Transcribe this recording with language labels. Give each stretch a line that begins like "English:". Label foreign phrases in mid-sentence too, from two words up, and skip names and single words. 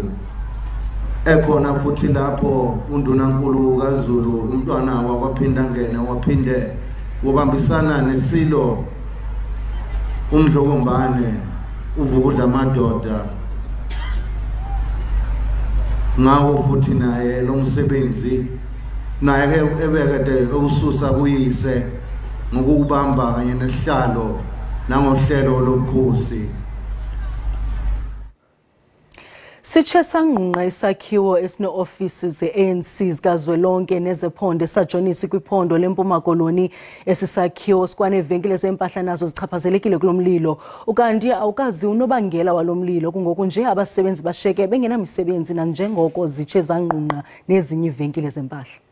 Zulu: Ekhona futhi lapho uNdunankulu kaZulu umntwana wakwaphinda ngene waphinde wabambisana nesilo uMdlokombane uvukudla amadoda ngawo futhi naye lo msebenzi naye ebekade ukususa kuyise ngokubamba kanye nesihlalo nangohlelo lobukhosi.
Xhosa: Sitshe sanqunqa isakhiwo esine-ofisi ze-ANC zikazwelonke nezephondo esajonisi kwiphondo leMpuma Koloni. Esisakhiwo sikwaneevenkile zempahla nazo zichaphazelekile kulo mlilo. Ukanti awukazi unobangela walo mlilo kungoku nje abasebenzi bashiyeke bengenamisebenzi nanjengoko zitshe zanqunqa nezinye iivenkile zempahla.